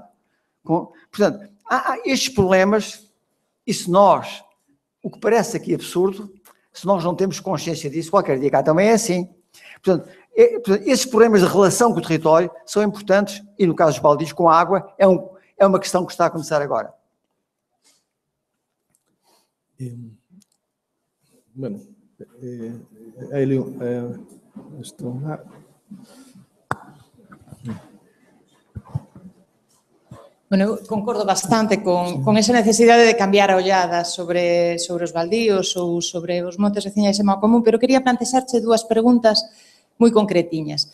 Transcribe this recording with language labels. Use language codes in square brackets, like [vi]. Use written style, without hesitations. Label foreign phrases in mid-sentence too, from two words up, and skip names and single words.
[pt] Portanto, há estes problemas, e se nós, o que parece aqui absurdo, se nós não temos consciência disso, qualquer dia cá também é assim. Portanto, esses problemas de relação com o território são importantes, e no caso dos baldios com a água, é uma questão que está a começar agora. [gl] Bueno, Hélio, Bueno, eu concordo bastante con esa necesidade de cambiar a ollada sobre os baldíos ou sobre os montes veciñais e mao común, pero quería plantexarche dúas preguntas moi concretiñas.